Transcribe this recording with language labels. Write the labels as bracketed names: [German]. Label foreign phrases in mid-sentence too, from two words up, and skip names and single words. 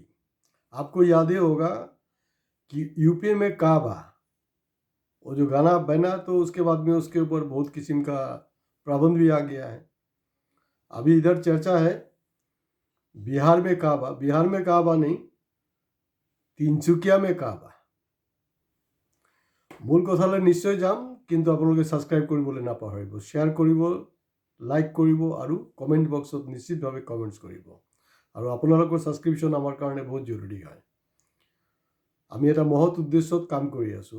[Hindi] आपको याद ही होगा कि यूपी में काबा वो जो गाना बना तो उसके बाद में उसके ऊपर बहुत किस्म का प्रबंध भी आ गया है। अभी इधर चर्चा है बिहार में काबा नहीं, তিনচুকীয়া में काबा। [Assamese] মূল কথালৈ নিশ্চয় যাম, কিন্তু আপোনালোকে ছাবস্ক্ৰাইব কৰিবলৈ নাপাহৰিব, শ্বেয়াৰ কৰিব, লাইক কৰিব আৰু [English] comment box [Assamese] নিশ্চিতভাৱে কমেণ্টছ কৰিব। আৰু আপোনালোকৰ ছাবস্ক্ৰিপশ্যন আমাৰ কাৰণে বহুত জৰুৰী হয়। আমি এটা মহৎ উদ্দেশ্যত কাম কৰি আছোঁ।